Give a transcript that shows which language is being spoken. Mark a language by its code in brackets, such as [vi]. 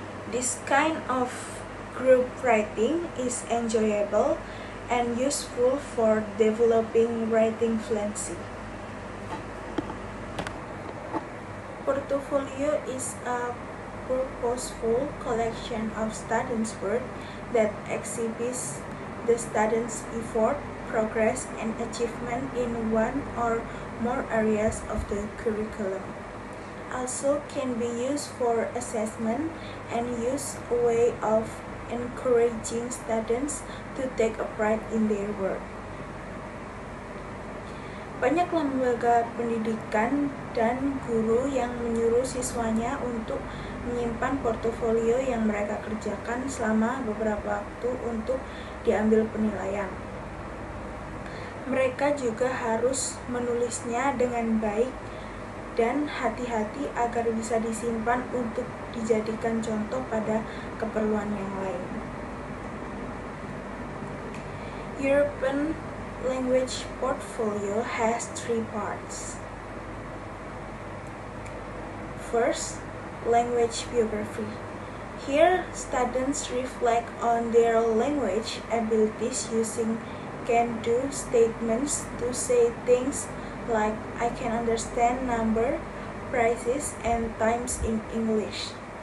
[en] This kind of group writing is enjoyable and useful for developing writing fluency. Portfolio is a purposeful collection of students' work that exhibits the students' effort, progress, and achievement in one or more areas of the curriculum. Also can be used for assessment and use a way of encouraging students to take a pride in their work. [id] Banyak lembaga pendidikan dan guru yang menyuruh siswanya untuk menyimpan portofolio yang mereka kerjakan selama beberapa waktu untuk diambil penilaian. Mereka juga harus menulisnya dengan baik dan hati-hati agar bisa disimpan untuk dijadikan contoh pada keperluan yang lain. [en] European language portfolio has 3 parts. First, language biography. Here, students reflect on their language abilities using can-do statements to say things like I can understand number, prices, and times in English.